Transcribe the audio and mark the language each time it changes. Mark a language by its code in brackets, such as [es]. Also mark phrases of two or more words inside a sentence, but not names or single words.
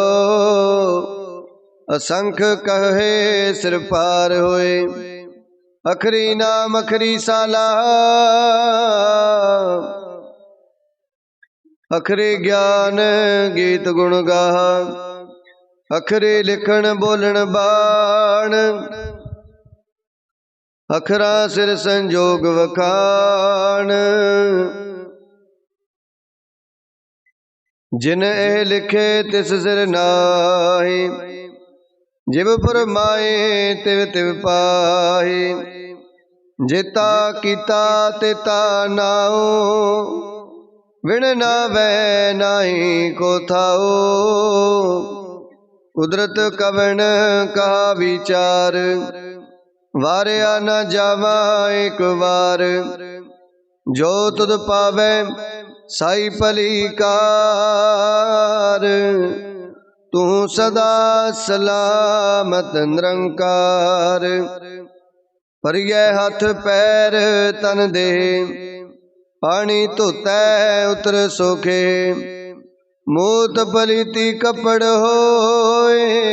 [pa] ਅਸੰਖ ਕਹੇ ਸਿਰ ਪਾਰ ਹੋਏ, ਅਖਰੀ ਨਾਮ ਅਖਰੀ ਸਾਲਾ, ਅਖਰੇ ਗਿਆਨ ਗੀਤ ਗੁਣ ਗਾਹਾ, ਅਖਰੇ ਲਿਖਣ ਬੋਲਣ ਬਾਣ, ਅਖਰਾ ਸਿਰ ਸੰਜੋਗ ਵਖਾਣ, ਜਿਨ ਏਹ ਲਿਖੇ ਤਿਸ ਸਿਰ ਨਾਹਿ, ਜਿਵ ਫੁਰਮਾਏ ਤਿਵ ਤਿਵ ਪਾਹਿ, ਜੇਤਾ ਕੀਤਾ ਤੇਤਾ ਨਾਓ, ਵਿਣ ਨਾਵੈ ਨਾਹਿ ਕੋ ਥਾਓ, ਕੁਦਰਤ ਕਵਣ ਕਹਾ ਵੀਚਾਰ, ਵਾਰਿਆ ਨ ਜਾਵਾ ਏਕ ਵਾਰ, ਜੋ ਤੁਧ ਭਾਵੈ ਸਾਈ ਪਲੀਕਾਰ, ਤੂ ਸਦਾ ਸਲਾਮਤ ਨਿਰੰਕਾਰ, ਭਰੀਐ ਹਥ ਪੈਰ ਤਨ ਦੇਹ, ਪਾਣੀ ਧੋਤੈ ਉਤਰਸ ਖੇਹ, ਮੂਤ ਪਲੀਤੀ ਕਪੜ ਹੋਏ,